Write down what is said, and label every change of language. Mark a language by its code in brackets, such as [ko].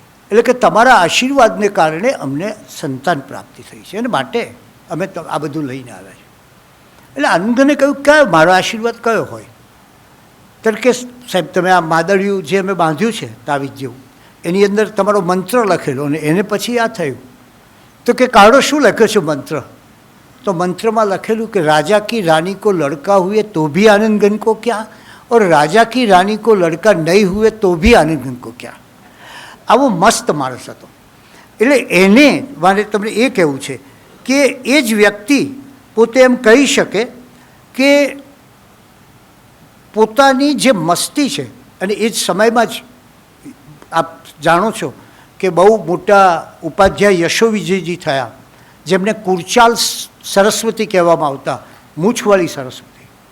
[gu] એટલે કે તમારા આશીર્વાદને કારણે અમને સંતાન પ્રાપ્તિ થઈ છે અને માટે અમે આ બધું લઈને આવ્યા છીએ. એટલે આનંદને કહ્યું કયો મારો આશીર્વાદ કયો હોય. ત્યારે કે સાહેબ તમે આ માદળિયું જે અમે બાંધ્યું છે તાવીજ જેવું, એની અંદર તમારો મંત્ર લખેલો અને એને પછી આ થયું. તો કે કાળો શું લખ્યો છે મંત્ર. [hi] तो मंत्र में लखेलू कि राजा की रानी को लड़का हुए तो भी आनंदघन को क्या, और राजा की रानी को लड़का नहीं हुए तो भी आनंदघन को क्या. [gu] आवो मस्त माणस हतो. એટલે એને મારે તમને એ કહેવું છે કે એ જ વ્યક્તિ પોતે એમ કહી શકે કે પોતાની જે મસ્તી છે, અને એ જ સમયમાં જ આપ જાણો છો કે બહુ મોટા ઉપાધ્યાય યશોવિજયજી થયા, જેમને કુરચાલ સરસ્વતી કહેવામાં આવતા, મૂછવાળી સરસ્વતી.